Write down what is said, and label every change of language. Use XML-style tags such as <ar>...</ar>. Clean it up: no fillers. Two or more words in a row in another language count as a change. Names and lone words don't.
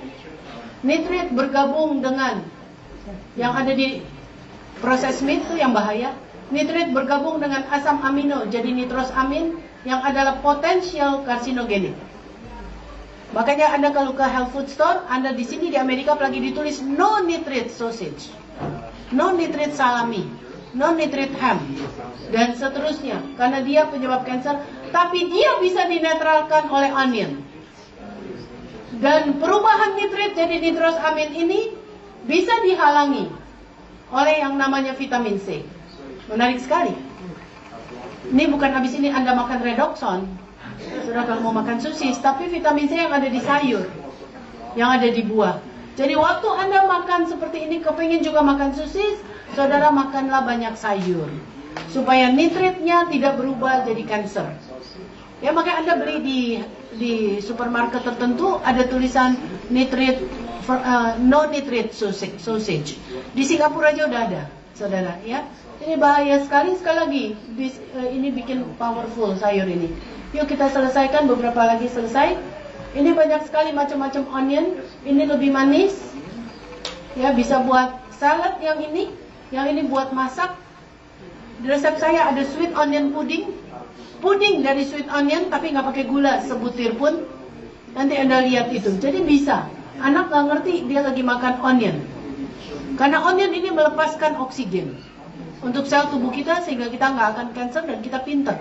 <id>Nitrit bergabung dengan yang ada di proses meat itu yang bahaya. nitrit bergabung dengan asam amino jadi nitrosamin yang adalah potensial karsinogenik. Makanya Anda kalau ke</id> <en>health food store,</en> <id>Anda di sini di Amerika lagi ditulis</id> <en>no nitrate sausage, no nitrate salami, no nitrate ham,</en> <id>dan seterusnya. Karena dia penyebab kanker, tapi dia bisa dinetralkan oleh onion. Dan perubahan nitrit jadi nitrosamin ini bisa dihalangi oleh yang namanya vitamin C. Menarik sekali. Ini bukan habis ini Anda makan redoxon, sudah kalau mau makan sosis, tapi vitamin C yang ada di sayur, yang ada di buah. Jadi waktu Anda makan seperti ini, kepingin juga makan sosis, saudara makanlah banyak sayur, supaya nitritnya tidak berubah jadi kanker. Ya makanya Anda beli di supermarket tertentu ada tulisan nitrit,</id> <en>no nitrate sausage.</en> <id>Di Singapura aja udah ada, saudara. Ya, ini bahaya sekali lagi. Ini bikin powerful sayur ini. Yuk kita selesaikan, beberapa lagi selesai. Ini banyak sekali macam-macam onion. Ini lebih manis. Ya, bisa buat salad yang ini buat masak. Di resep saya ada</id> <en>sweet onion pudding.</en> <id>Puding dari</id> <en>sweet onion</en> <id>tapi nggak pakai gula sebutir pun. Nanti Anda lihat itu. Jadi bisa. Anak nggak ngerti dia lagi makan onion. Karena onion ini melepaskan oksigen untuk sel tubuh kita sehingga kita nggak akan kanker dan kita pinter.</id>